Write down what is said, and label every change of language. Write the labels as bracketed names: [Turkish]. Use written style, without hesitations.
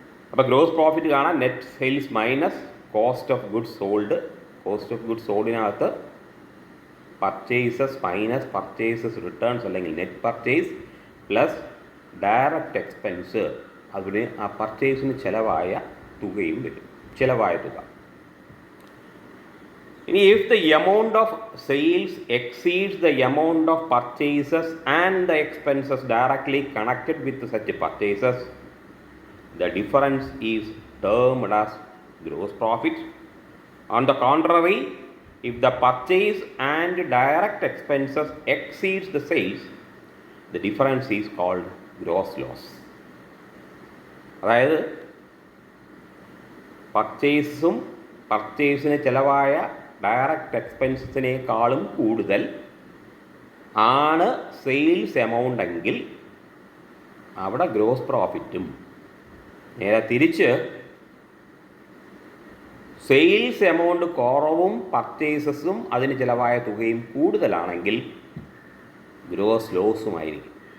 [Malayalam] അപ്പോൾ gross profit കാണാൻ net sales minus cost of goods sold. Cost of goods സോൾഡിനകത്ത് purchases minus purchases returns അല്ലെങ്കിൽ net purchase plus direct expense, അതിന് ആ പർച്ചേസിന് ചിലവായ തുകയും വരും, ചിലവായ തുക. ഇനി [English] if the amount of sales exceeds the amount of purchases and the expenses directly connected with such purchases, the difference is termed as gross profit. On the contrary, if the purchase and direct expenses exceeds the sales, the difference is called gross loss. [Malayalam] അതായത് പർച്ചേസും പർച്ചേസിന് ചിലവായ direct എക്സ്പെൻസിനേക്കാളും കൂടുതൽ ആണ് sales amount എങ്കിൽ അവിടെ gross പ്രോഫിറ്റും. നേരെ തിരിച്ച് sales amount കുറവും പർച്ചേസസും അതിന് ചിലവായ തുകയും കൂടുതലാണെങ്കിൽ ഗ്രോസ് ലോസുമായിരിക്കും.